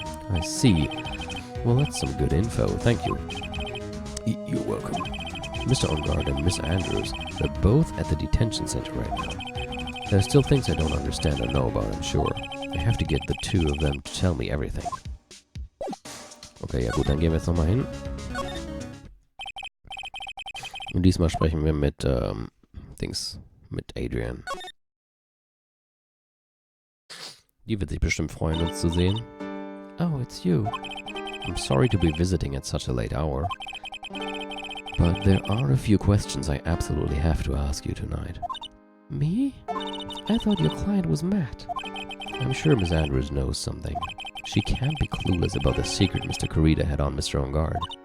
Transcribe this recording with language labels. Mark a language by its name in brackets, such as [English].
[English] I see. Well, that's some good info, thank you. You're welcome. Mr. Ongard and Miss Andrews, they're both at the detention center right now. There are still things I don't understand or know about, I'm sure. I have to get the two of them to tell me everything. [German] Okay, ja gut, dann gehen wir jetzt nochmal hin. Und diesmal sprechen wir mit, mit Adrian. Die wird sich bestimmt freuen, uns zu sehen. [English] Oh, it's you. I'm sorry to be visiting at such a late hour, but there are a few questions I absolutely have to ask you tonight. Me? I thought your client was Matt. I'm sure Miss Andrews knows something. She can't be clueless about the secret Mr. Carita had on Mr. Ongard.